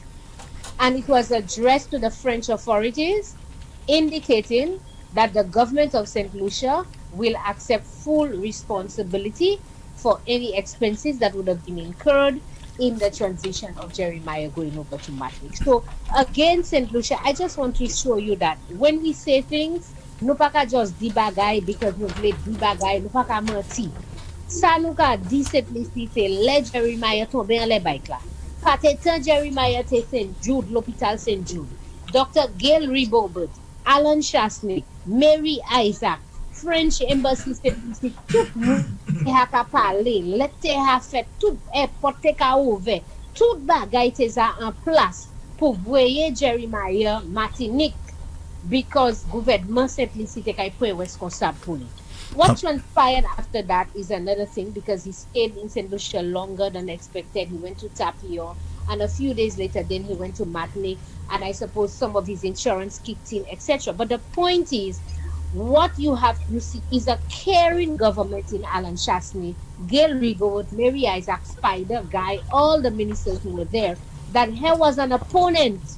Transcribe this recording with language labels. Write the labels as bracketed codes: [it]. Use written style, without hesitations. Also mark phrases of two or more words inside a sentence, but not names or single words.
[en] And it was addressed to the French authorities, indicating that the government of St. Lucia will accept full responsibility for any expenses that would have been incurred in the transition of Jeremiah going over to Martinique. So again, St. Lucia, I just want to show you that when we say things, [acf] nou pa ka [en] just [acf] di bagay because nou vle di bagay, nou pa ka menti. Sa nou ka di simplicite le Jeremiah tombe an le bike la. Pate tan Jeremiah te St. Jude, l'hôpital St. Jude. Dr. Gail Ribobert, Alan Chastanet, Mary Isaac, French Embassy St. tout moun ha ka pale, lete ha fet, tout airport te ka ouve, tout bagay te za en place pou voye Jeremiah Martinique because gouvernement simplicite kay pou responsable pou li. [en] What transpired after that is another thing because he stayed in St. Lucia longer than expected. He went to Tapio and a few days later then he went to Martinique and I suppose some of his insurance kicked in, etc. But the point is, what you see is a caring government in Alan Chastanet, Gail Rigaud, Mary Isaac, Spider, Guy, all the ministers who were there, that he was an opponent.